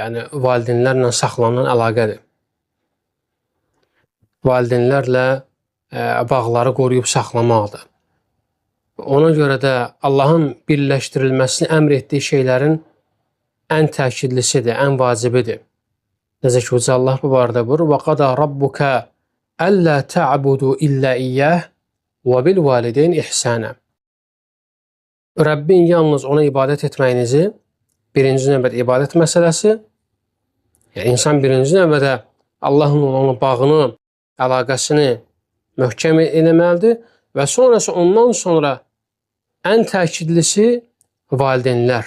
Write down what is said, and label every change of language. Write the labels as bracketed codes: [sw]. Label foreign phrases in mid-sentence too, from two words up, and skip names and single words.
[az] Yəni valideynlərlə saxlanan əlaqədir. Valideynlərlə bağları qoruyub saxlamaqdır. Ona görə də Allahın birləşdirilməsini əmr etdiyi şeylərin ən təkidlisidir, ən vacibidir. Necə ki, Uca Allah bu barədə buyurur: [ar] وَقَضَى رَبُّكَ أَلَّا تَعْبُدُوا إِلَّا إِيَّهُ وَبِالْوَالِدَيْنِ إِحْسَانًا. [az] Rəbbin yalnız ona ibadət etməyinizi, birinci növbədə ibadət məsələsi, yəni insan birinci növbədə Allahın olan bağını, əlaqəsini möhkəm eləməlidir və sonrası ondan sonra ən təkidlisi valideynlər.